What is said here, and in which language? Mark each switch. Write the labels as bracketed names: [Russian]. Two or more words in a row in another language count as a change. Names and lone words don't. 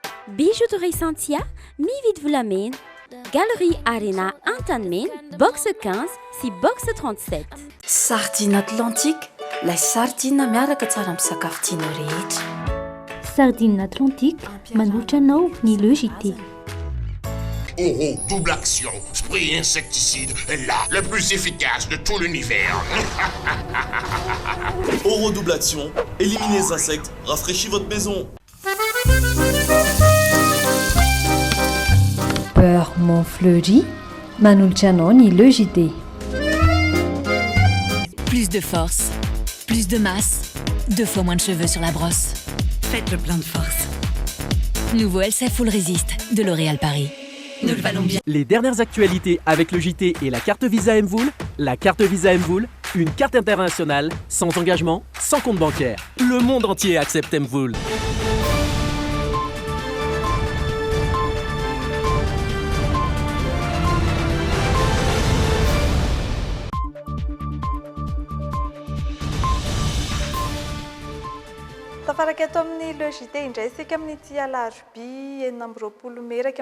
[Malagasy] Bijouterie Santia, mividy volamena, Galerie Arena Antanimena, box 15 sy box 37. Sardine Atlantique, ilay sardine miaraka tsara amin'ny sakafo tianao rehetra. Sardine Atlantique, manolotra anao ny logité. [French] Oro double action, spray insecticide, là, le plus efficace de tout l'univers. Oro double action, éliminez les insectes, rafraîchis votre maison. [Malagasy] Beurre Montfleury, manolotra anao ny logité. [French] Plus de force, plus de masse, 2 fois moins de cheveux sur la brosse. Faites le plein de force. Nouveau Elsa Full Resist de L'Oréal Paris. Nous le valons bien. Les dernières actualités avec le JT et la carte Visa Mvoul. La carte Visa Mvoul, une carte internationale, sans engagement, sans compte bancaire. Le monde entier accepte Mvoul. [Malagasy] tafaraka eto amin'ny logité indray isika amin'ny ity alarobia 20 meraka